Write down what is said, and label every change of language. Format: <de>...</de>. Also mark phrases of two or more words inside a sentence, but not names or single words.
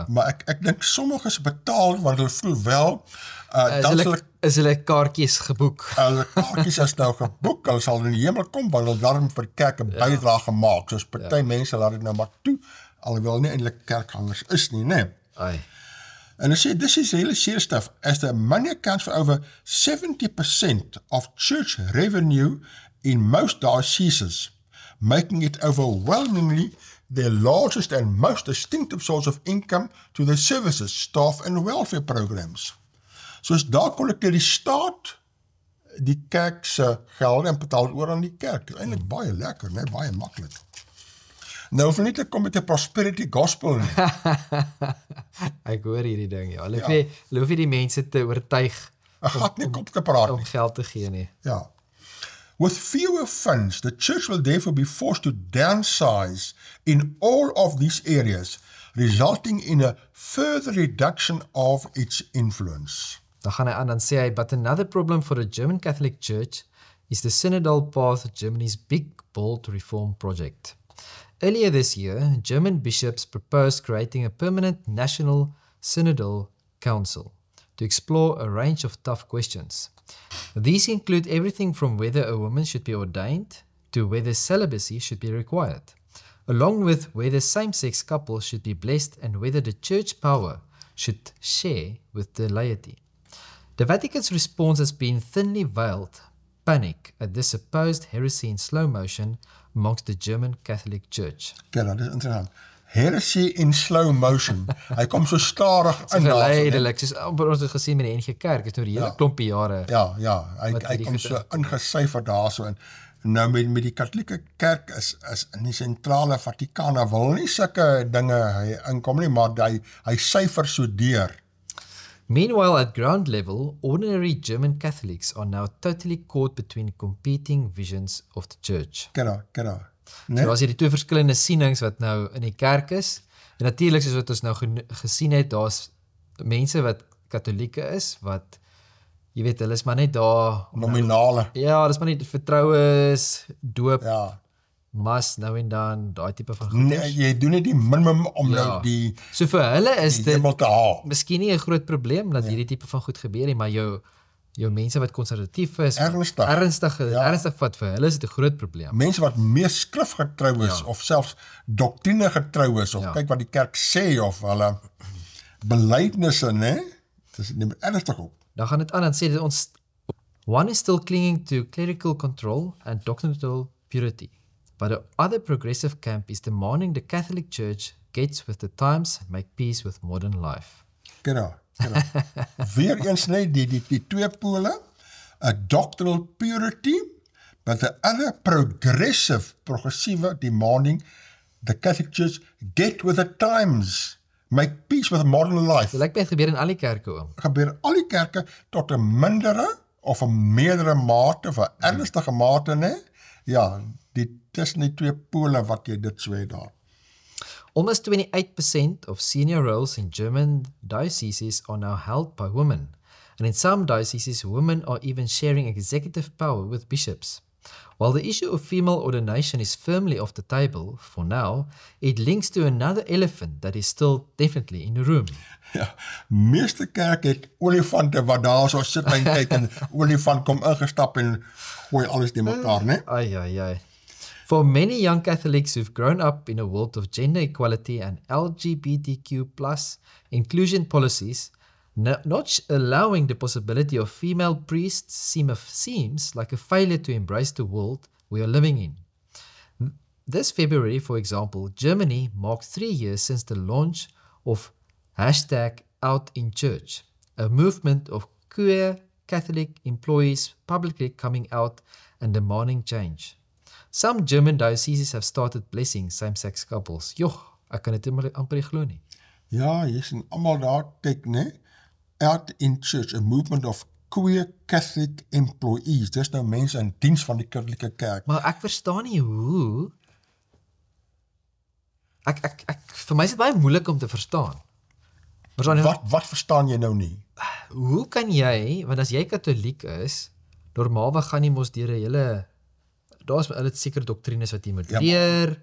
<af>maar ek dink sommiges betaal, want hulle voel wel, is hulle kaartjies geboek. Hulle kaartjies is nou geboek, hulle sal in die hemel kom, want hulle daarom vir kerk 'n bydrae gemaak, soos party mense laat dit nou maar toe, alhoewel nie eintlik kerkgangers is nie, né?</af> <en>And they say this is really serious stuff, as the money accounts for over 70% of church revenue in most dioceses, making it overwhelmingly their largest and most distinctive source of income to their services, staff and welfare programs.</en> <af>Soos daar kollekteer die staat die kerk se geld en betaal oor aan die kerk. Eintlik baie lekker, né? Baie maklik. Nou hoef nie te kom met 'n</af> <en>prosperity gospel</en> <af>nie. Ek hoor hierdie ding, ja. Hulle hoef nie die mense te oortuig om geld te gee nie. Ja.</af> <en>With fewer funds, the church will therefore be forced to downsize in all of these areas, resulting in a further reduction of its influence.</en> <af>Dan gaan hy aan, dan sê hy,</af> <en>but another problem for the German Catholic Church is the synodal path of Germany's big, bold reform project. Earlier this year, German bishops proposed creating a permanent national synodal council to explore a range of tough questions. These include everything from whether a woman should be ordained to whether celibacy should be required, along with whether same-sex couples should be blessed and whether the church power should share with the laity. The Vatican's response has been thinly veiled panic at this supposed heresy in slow motion amongst the German Catholic Church.</en> <af>Kijk, dat is interessant.</af> <en>Heresy in slow motion.</en> <af>Hy kom so stadig in. Geleidelik, soos ons het gesien met die NG Kerk, is nou die hele klompie jare. Ja, hy kom so ingesyfer daar so in. Nou met die katholieke kerk is in die sentrale Vatikaan, wil nie sulke dinge hy inkom nie, maar hy syfer so deur.</af> <en>Meanwhile, at ground level, ordinary German Catholics are now totally caught between competing visions of the church. Kera.</en> <af>So as jy die twee verskillende sienings wat nou in die kerk is, en natuurlik soos wat ons nou gesien het, daar's mense wat katholieke is, wat, jy weet, hulle is maar net daar, Nominale. ja, hulle is maar net vertroues, doop, Ja. mas, nou en dan, daai tipe van goed. Nee, jy doen net die minimum om Ja. nou die So vir hulle is dit hemel te haal. miskien nie 'n groot probleem dat hierdie tipe van goed gebeur nie, maar jou mense wat konservatief is, ernstig wat vir hulle is dit 'n groot probleem. Mense wat meer skrifgetrou is, of selfs doktrine getrou is, of kyk wat die kerk sê, of hulle belydenisse, né? Dis neem ernstig op. Dan gaan dit aan en sê dit ons</af> <en>one is still clinging to clerical control and doctrinal purity, but the other progressive camp is demanding the Catholic Church gets with the times and make peace with modern life. Kera.</en> <af>Weer eens net die twee pole,</af> <en>a doctrinal purity, but the other progressive demanding the Catholic Church get with the times, make peace with modern life.</en> <af>Dit lyk my het gebeur in al die kerke oom. Gebeur al die kerke tot 'n mindere of 'n meerdere mate, of 'n ernstige mate, né? Ja, tussen die twee pole wat jy dit so het daar.</af> <en>Almost 28% of senior roles in German dioceses are now held by women, and in some dioceses women are even sharing executive power with bishops. While the issue of female ordination is firmly off the table for now, it links to another elephant that is still definitely in the room.</en> <af>Ja, meeste kerk het olifante wat daar so sit en kyk en olifant kom ingestap en gooi alles te mekaar, né? Ai.</af> <en>For many young Catholics who've grown up in a world of gender equality and LGBTQ+ inclusion policies, not allowing the possibility of female priests seems like a failure to embrace the world we are living in. This February, for example, Germany marked 3 years since the launch of #OutInChurch, a movement of queer Catholic employees publicly coming out and demanding change. Some German dioceses have started blessing same-sex couples.</en> <af>Joh, ek kan dit amper nie glo nie. Ja, jy sien almal daar kyk, né? OutInChurch,</af> <en>a movement of queer Catholic employees.</en> <af>Dis nou mense in diens van die Katholieke Kerk. Maar ek verstaan nie hoe. Vir my is dit baie moeilik om te verstaan. Wat verstaan jy nou nie? Hoe kan jy, want as jy Katoliek is, normaalweg gaan jy mos deur 'n hele, daar's hulle sekere doktrines wat jy moet leer.</af>